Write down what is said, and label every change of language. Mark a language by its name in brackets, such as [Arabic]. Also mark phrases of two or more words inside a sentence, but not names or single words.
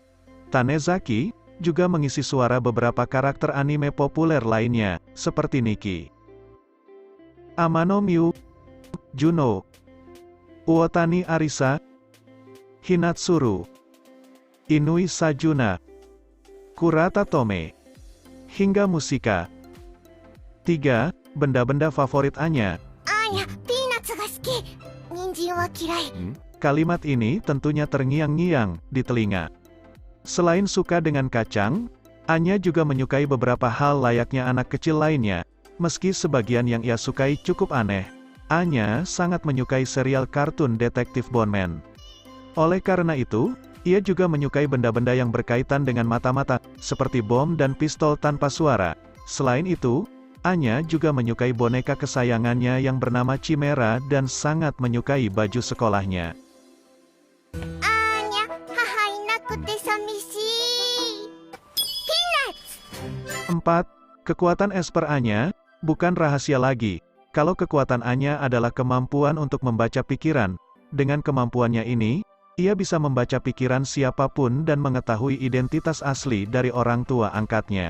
[Indonesian] Tanezaki juga mengisi suara beberapa karakter anime populer lainnya, seperti Nikki, Amano Miu, Juno, Uotani Arisa, Hinatsuru, Inui Sajuna, Kurata Tome, hingga musika. 3. Benda-benda favorit Anya. [Japanese] あーや、ピーナッツが好き。人参は嫌い。 [Indonesian] Kalimat ini tentunya terngiang-ngiang di telinga. Selain suka dengan kacang, Anya juga menyukai beberapa hal layaknya anak kecil lainnya, meski sebagian yang ia sukai cukup aneh. Anya sangat menyukai serial kartun detektif Bonman. Oleh karena itu, ia juga menyukai benda-benda yang berkaitan dengan mata-mata, seperti bom dan pistol tanpa suara. Selain itu, Anya juga menyukai boneka kesayangannya yang bernama Chimera dan sangat menyukai baju sekolahnya. [Japanese] あーにゃ、母いなくて寂しい。 [Indonesian] 4. Kekuatan Esper Anya, bukan rahasia lagi. Kalau kekuatan Anya adalah kemampuan untuk membaca pikiran, dengan kemampuannya ini, ia bisa membaca pikiran siapapun dan mengetahui identitas asli dari orang tua angkatnya.